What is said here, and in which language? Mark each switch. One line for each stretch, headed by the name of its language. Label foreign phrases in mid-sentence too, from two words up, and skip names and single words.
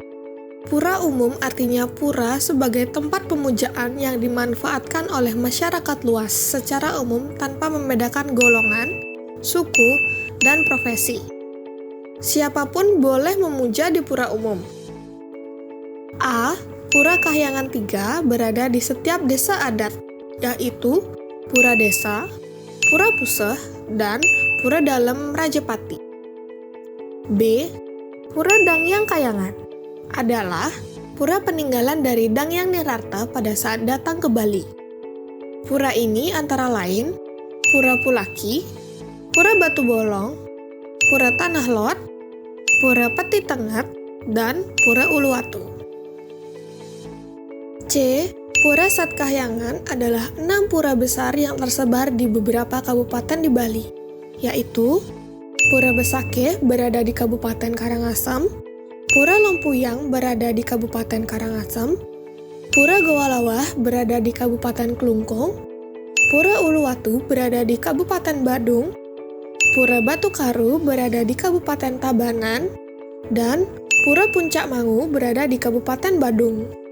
Indonesian: Pura umum artinya pura sebagai tempat pemujaan yang dimanfaatkan oleh masyarakat luas secara umum tanpa membedakan golongan, suku, dan profesi. Siapapun boleh memuja di pura umum. A. Pura Kahyangan 3 berada di setiap desa adat, yaitu Pura Desa, Pura Puseh, dan Pura Dalem Rajapati. B. Pura Dangyang Kayangan adalah pura peninggalan dari Dangyang Nirarta pada saat datang ke Bali. Pura ini antara lain Pura Pulaki, Pura Batu Bolong, Pura Tanah Lot, Pura Peti Tengat, dan Pura Uluwatu. C. Pura Satkahyangan adalah 6 pura besar yang tersebar di beberapa kabupaten di Bali, yaitu Pura Besakeh berada di Kabupaten Karangasem, Pura Lompuyang berada di Kabupaten Karangasem, Pura Gowalawah berada di Kabupaten Klungkung, Pura Uluwatu berada di Kabupaten Badung, Pura Batu Karu berada di Kabupaten Tabanan, dan Pura Puncak Mangu berada di Kabupaten Badung.